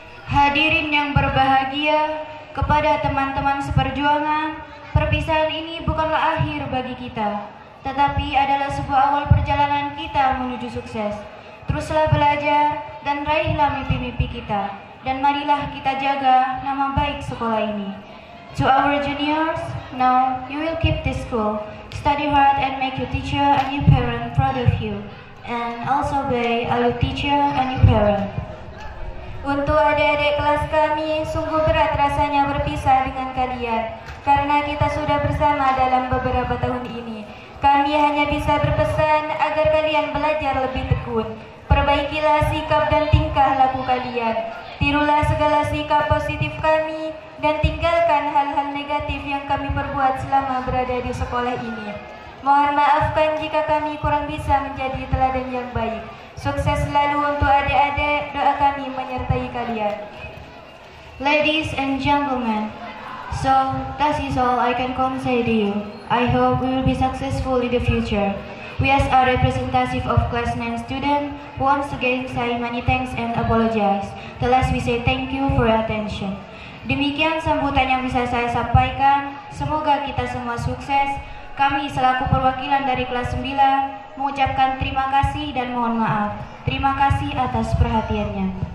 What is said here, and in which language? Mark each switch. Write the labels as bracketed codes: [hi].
[id] Hadirin yang berbahagia, kepada teman-teman seperjuangan, perpisahan ini bukanlah akhir akhir bagi kita, tetapi adalah sebuah awal perjalanan kita menuju sukses. Teruslah belajar dan raihlah mimpi-mimpi kita, dan marilah kita jaga nama baik sekolah ini. [en] To our juniors, now you will keep this school, study hard and make your teacher and your parent proud of you, and also obey all your teacher and your parent. [id] Untuk adik-adik kelas kami, sungguh berat rasanya berpisah dengan kalian, karena kita sudah bersama dalam beberapa tahun ini. Kami hanya bisa berpesan agar kalian belajar lebih tekun. Perbaikilah sikap dan tingkah laku kalian. Tirulah segala sikap positif kami dan tinggalkan hal-hal negatif yang kami perbuat selama berada di sekolah ini. Mohon maafkan jika kami kurang bisa menjadi teladan yang baik. Sukses selalu untuk adik-adik, doa kami menyertai kalian. [en] Ladies and gentlemen, so that is all I can say to you. I hope we will be successful in the future. We as a representative of class 9 student once again say many thanks and apologize. The last we say thank you for your attention. [id] Demikian sambutan yang bisa saya sampaikan. Semoga kita semua sukses. Kami selaku perwakilan dari kelas 9 mengucapkan terima kasih dan mohon maaf. Terima kasih atas perhatiannya.